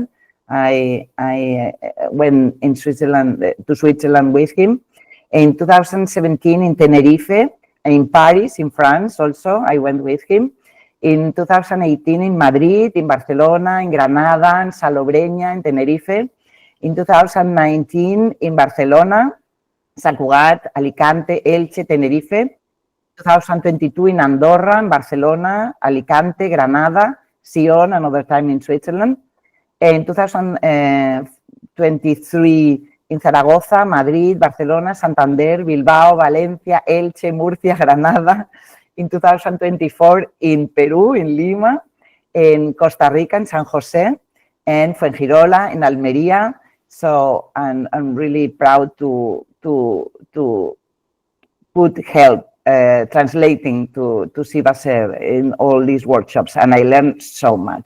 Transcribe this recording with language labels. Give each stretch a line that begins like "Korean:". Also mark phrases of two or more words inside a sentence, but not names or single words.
English: I went in Switzerland to Switzerland with him. In 2017 in Tenerife, in Paris, in France also, I went with him. In 2018 in Madrid, in Barcelona, in Granada, in Salobreña, in Tenerife. In 2019 in Barcelona, Sant Cugat, Alicante, Elche, Tenerife. 2022 in Andorra, in Barcelona, Alicante, Granada, Sion, another time in Switzerland. In 2023 in Zaragoza, Madrid, Barcelona, Santander, Bilbao, Valencia, Elche, Murcia, Granada. In 2024 in Peru, in Lima, in Costa Rica, in San Jose, and Fuengirola, in Almería. So I'm really proud to put help translating to Siva Sir in all these workshops, and I learned so much.